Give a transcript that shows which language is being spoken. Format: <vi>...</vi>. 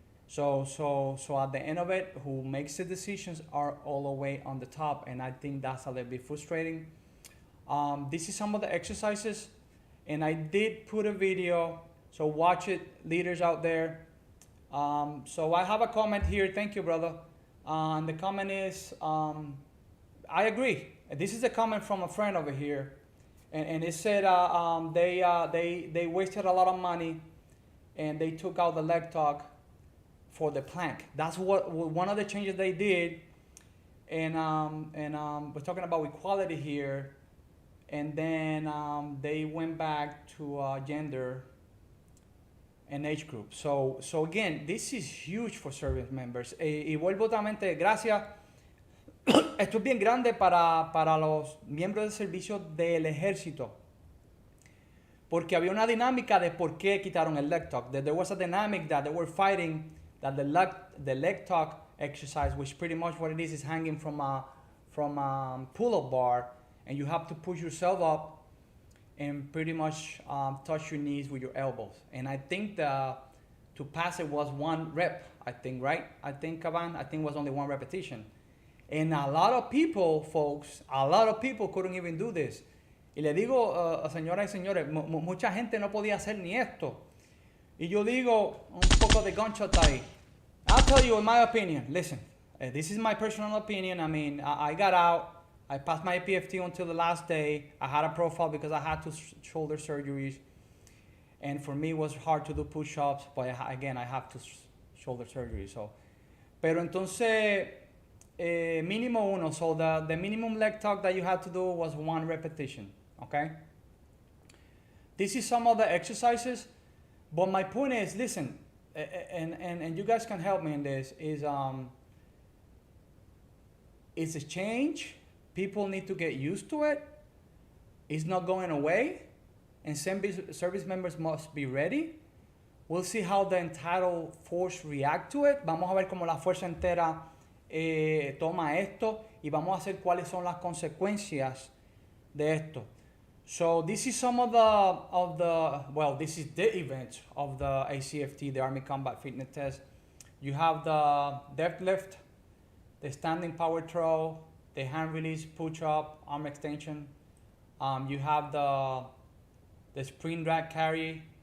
<en>So at the end of it, who makes the decisions are all the way on the top, and I think that's a little bit frustrating. This is some of the exercises, and I did put a video, so watch it, leaders out there. So I have a comment here, thank you, brother. And the comment is, I agree. This is a comment from a friend over here, and it said they wasted a lot of money, and they took out the leg talk for the plank. That's what one of the changes they did, and we're talking about equality here, and then they went back to gender and age group. So again, this is huge for service members.</en> <es>Y vuelvo nuevamente, gracias. Esto es bien grande para los miembros del servicio del ejército, porque había una dinámica de por qué quitaron el leg talk.</es> <en>There was a dynamic that they were fighting that the leg talk exercise, which pretty much what it is hanging from a pull-up bar, and you have to push yourself up and pretty much touch your knees with your elbows. And I think to pass it was 1 rep, I think, right? I think, Caban, I think it was only 1 repetition. And a lot of people, folks, couldn't even do this.</en> <es>Y le digo, señoras y señores, mucha gente no podía hacer ni esto. Y yo digo, un poco de gunshot ahí.</es> <en>I'll tell you in my opinion, listen, this is my personal opinion. I mean, I got out, I passed my PFT until the last day. I had a profile because I had 2 shoulder surgeries. And for me, it was hard to do push-ups, but again, I have 2 shoulder surgeries. So.</en> <es>Pero entonces, mínimo 1.</es> <en>So the minimum leg talk that you had to do was 1 repetition, okay? This is some of the exercises. But my point is, listen, and you guys can help me in this, is it's a change. People need to get used to it. It's not going away. And service members must be ready. We'll see how the entire force react to it.</en> <es>Vamos a ver cómo la fuerza entera toma esto. Y vamos a ver cuáles son las consecuencias de esto.</es> <en>So this is some of the this is the event of the ACFT, the Army Combat Fitness Test. You have the deadlift, the standing power throw, the hand release push-up, arm extension. You have the sprint rack carry.</en>